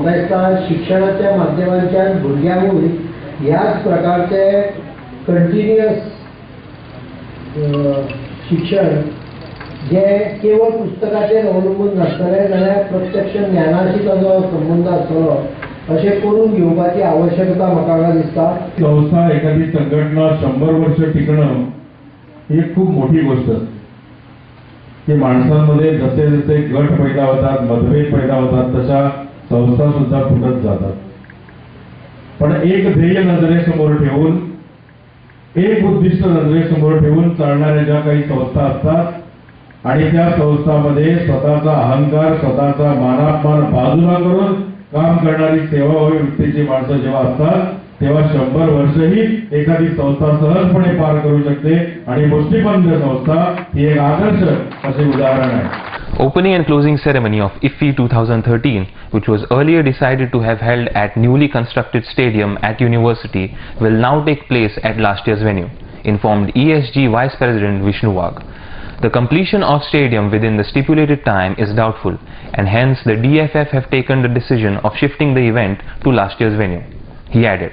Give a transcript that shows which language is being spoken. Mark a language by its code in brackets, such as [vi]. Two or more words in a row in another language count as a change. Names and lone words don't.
[kok] म्हाका दिसता शिक्षणाच्या माध्यमांतल्यान भुरग्यांकूय ह्याच प्रकारचे कंटिन्युअस शिक्षण जे केवळ पुस्तकाचेर अवलंबून नासतलें जाल्यार प्रत्यक्ष ज्ञानाशी ताजो संबंध आसतलो अशें करून घेवपाची आवश्यकता म्हाका हांगा दिसता. [mr] संस्था एखादी संघटना 100 वर्ष टिकणं ही खूप मोठी गोष्ट. की माणसांमध्ये जसे जसे गट पैदा होतात, मतभेद पैदा होतात, तशा संस्था सुद्धा फुटत जातात. पण एक ध्येय नजरेसमोर ठेवून, एक उद्दिष्ट नजरेसमोर ठेवून चालणाऱ्या ज्या काही संस्था असतात आणि त्या संस्थांमध्ये स्वतःचा अहंकार, स्वतःचा मानापमान बाजूला करून काम करणारी सेवाभावी वृत्तीची माणसं जेव्हा असतात तेव्हा 100 वर्षही एखादी संस्था सहजपणे पार करू शकते. आणि मुष्टिबंध संस्था ही एक आदर्श असे उदाहरण आहे. [en] Opening and closing ceremony of IFFI 2013, which was earlier decided to have held at newly constructed stadium at university, will now take place at last year's venue, informed ESG Vice President Vishnu Wagh. The completion of stadium within the stipulated time is doubtful, and hence the DFF have taken the decision of shifting the event to last year's venue, he added.